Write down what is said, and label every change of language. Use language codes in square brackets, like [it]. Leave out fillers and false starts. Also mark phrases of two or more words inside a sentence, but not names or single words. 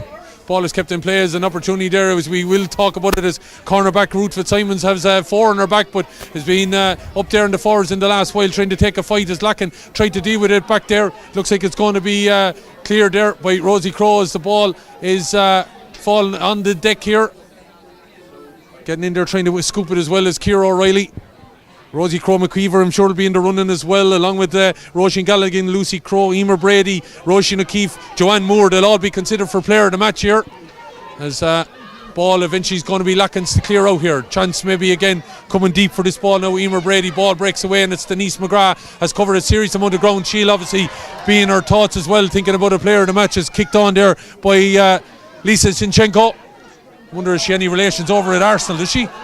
[en] Ball is kept in play as an opportunity there, as we will talk about it, as cornerback Ruth Fitzsimons has 4 on her back, but has been up there in the forwards in the last while trying to take a fight as Lacken tried to deal with it back there. Looks like it's going to be cleared there by Rosie Crowe as the ball is falling on the deck here. Getting in there trying to scoop it as well as Ciara O'Reilly. Rosie Crowe-McKeever, I'm sure, will be in the running as well, along with Roisin Gallagher, Lucy Crowe, Emer Brady, Roisin O'Keefe, Joanne Moore. They'll all be considered for player of the match here. As ball eventually is going to be Lackens to clear out here. Chance maybe again coming deep for this ball now. Emer Brady, ball breaks away, and it's Denise McGrath has covered a serious amount of ground. She'll obviously be in her thoughts as well, thinking about a player of the match. Is kicked on there by Lisa Zinchenko. Wonder if she any relations over at Arsenal, does she?